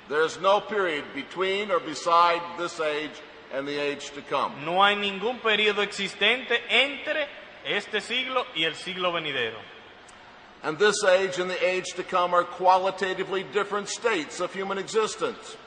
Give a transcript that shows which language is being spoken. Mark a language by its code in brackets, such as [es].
[en] There is no period between or beside this age and the age to come. [es] No hay ningún periodo existente entre este siglo y el siglo venidero. [en] And this age and the age to come are qualitatively different states of human existence.